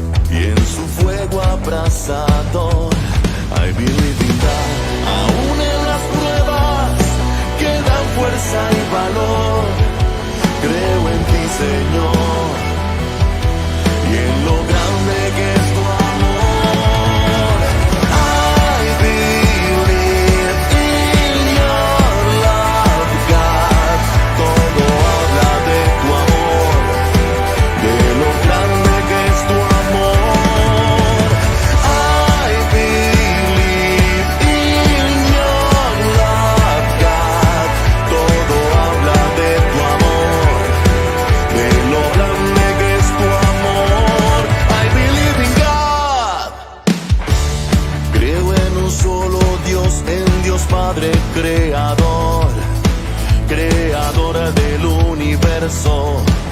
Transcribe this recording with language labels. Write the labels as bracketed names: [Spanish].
[Spanish] Y en su fuego abrasador, [English] I believe in God. [Spanish] Aún en las pruebas que dan fuerza y valor, creo en ti, Señor, y en lo grande que es tu amor. [English] I believe in your love, God. [Spanish] Todo habla de tu amor, de lo grande que es tu amor. [English] I believe in your love, God. [Spanish] Todo habla de tu amor, de lo grande que es tu amor. [English] I believe in God. [Spanish] Creo en un solo Dios, en Dios Padre Creador, Creador del universo.